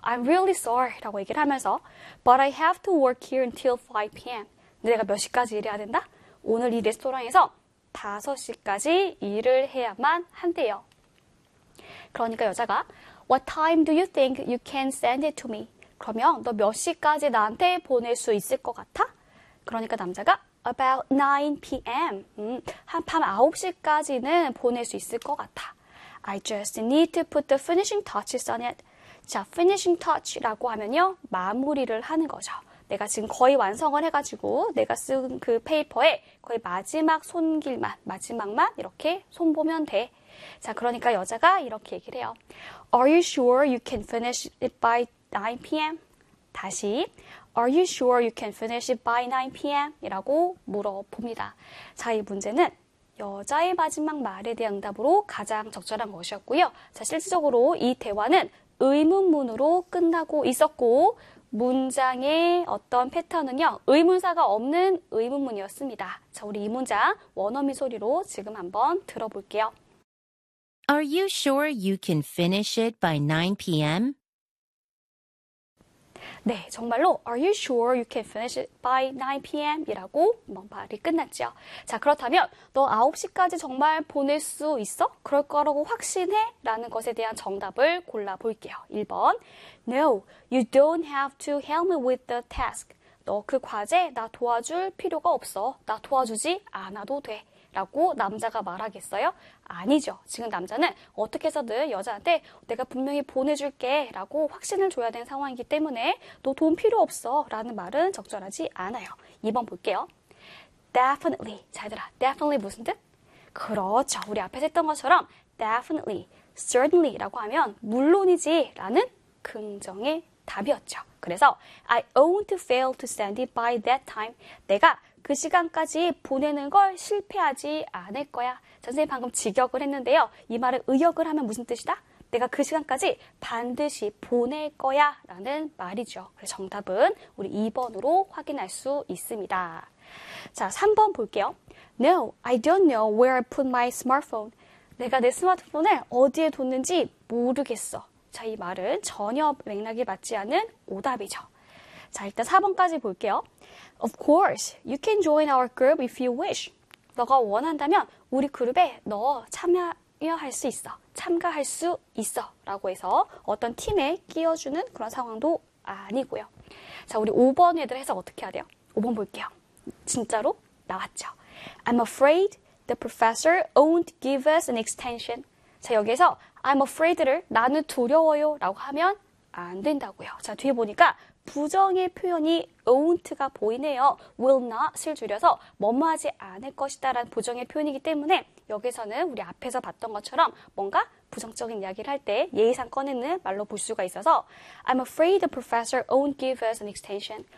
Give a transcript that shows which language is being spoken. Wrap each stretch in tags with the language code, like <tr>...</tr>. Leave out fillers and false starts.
<en>I'm really sorry</en> <ko>라고 얘기를 하면서</ko> <en>But I have to work here until 5 p.m.</en> <ko>내가 몇 시까지 일해야 된다? 오늘 이 레스토랑에서 5시까지 일을 해야만 한대요. 그러니까 여자가</ko> <en>What time do you think you can send it to me?</en> <ko>그러면 너몇 시까지 나한테 보낼 수 있을 것 같아? 그러니까 남자가</ko> <en>About 9 p.m.</en> <ko>한밤 9시까지는 보낼 수 있을 것 같아.</ko> <en>I just need to put the finishing touches on it.</en> <ko>자, finishing touch라고 하면요. 마무리를 하는 거죠. 내가 지금 거의 완성을 해가지고 내가 쓴그 페이퍼에 거의 마지막 손길만, 마지막만 이렇게 손보면 돼. 자, 그러니까 여자가 이렇게 얘기를 해요.</ko> <en>Are you sure you can finish it by 9 p.m.?</en> <ko>다시,</ko> <en>Are you sure you can finish it by 9 p.m.?</en> <ko>이라고 물어봅니다. 자, 이 문제는 여자의 마지막 말에 대한 답으로 가장 적절한 것이었고요. 자, 실질적으로 이 대화는 의문문으로 끝나고 있었고, 문장의 어떤 패턴은요, 의문사가 없는 의문문이었습니다. 자, 우리 이 문장 원어민 소리로 지금 한번 들어볼게요.</ko> <en>Are you sure you can finish it by 9 p.m.?</en> <ko>네, 정말로</ko> <en>Are you sure you can finish it by 9 p.m.?</en> <ko>이라고 뭐 말이 끝났죠. 자, 그렇다면 너 9시까지 정말 보낼 수 있어? 그럴 거라고 확신해? 라는 것에 대한 정답을 골라볼게요. 1번,</ko> <en>No, you don't have to help me with the task.</en> <ko>너그 과제 나 도와줄 필요가 없어. 나 도와주지 않아도 돼. 라고 남자가 말하겠어요? 아니죠. 지금 남자는 어떻게 해서든 여자한테 내가 분명히 보내줄게 라고 확신을 줘야 되는 상황이기 때문에 너 도움 필요 없어 라는 말은 적절하지 않아요. 2번 볼게요. Definitely. 자, 얘들아, definitely 무슨 뜻? 그렇죠. 우리 앞에서 했던 것처럼 definitely, certainly 라고 하면 물론이지 라는 긍정의 답이었죠. 그래서</ko> <en>I won't fail to send it by that time.</en> <ko>내가 그 시간까지 보내는 걸 실패하지 않을 거야. 선생님 방금 직역을 했는데요. 이 말을 의역을 하면 무슨 뜻이다? 내가 그 시간까지 반드시 보낼 거야 라는 말이죠. 그래서 정답은 우리 2번으로 확인할 수 있습니다. 자, 3번 볼게요.</ko> <en>No, I don't know where I put my smartphone.</en> <ko>내가 내 스마트폰을 어디에 뒀는지 모르겠어. 자, 이 말은 전혀 맥락에 맞지 않은 오답이죠. 자, 일단 4번까지 볼게요.</ko> <en>Of course, you can join our group if you wish.</en> <ko>너가 원한다면 우리 그룹에 너 참가할 수 있어. 라고 해서 어떤 팀에 끼워주는 그런 상황도 아니고요. 자, 우리 5번 애들 해석 어떻게 해야 돼요? 5번 볼게요. 진짜로 나왔죠.</ko> <en>I'm afraid the professor won't give us an extension.</en> <ko>자, 여기에서 I'm afraid를 나는 두려워요. 라고 하면 안 된다고요. 자, 뒤에 보니까 부정의 표현이 won't가 보이네요. will not을 줄여서 뭐뭐 하지 않을 것이다 라는 부정의 표현이기 때문에 여기서는 우리 앞에서 봤던 것처럼 뭔가 부정적인 이야기를 할때 예의상 꺼내는 말로 볼 수가 있어서</ko> <en>I'm afraid the professor won't give us an extension.</en>